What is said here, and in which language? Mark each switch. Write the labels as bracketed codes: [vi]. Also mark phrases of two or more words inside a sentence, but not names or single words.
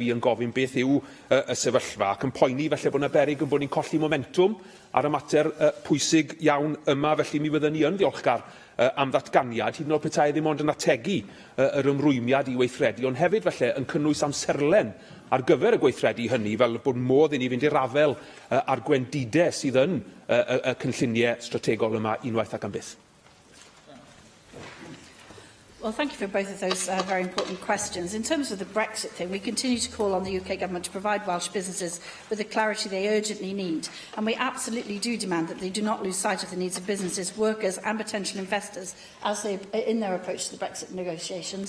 [cy] fi yn gofyn beth yw y sefyllfa, ac yn poeni felly bod yna beryg yn bod ni'n colli momentum ar y mater pwysig iawn yma, felly mi fyddwn ni yn ddiolchgar am ddatganiad, hyd yn oed petai ddim ond yn ategu yr ymrwymiad i weithredu, ond hefyd felly yn cynnwys amserlen ar gyfer y gweithredu hynny, fel bod modd i ni fynd i'r rafel ar gwendidau sydd yn y cynlluniau strategol yma unwaith ac am byth. [en] Well, thank you for both of those very important questions. In terms of the Brexit thing, we continue to call on the UK Government to provide Welsh businesses with the clarity they urgently need, and we absolutely do demand that they do not lose sight of the needs of businesses, workers and potential investors as they, in their approach to the Brexit negotiations.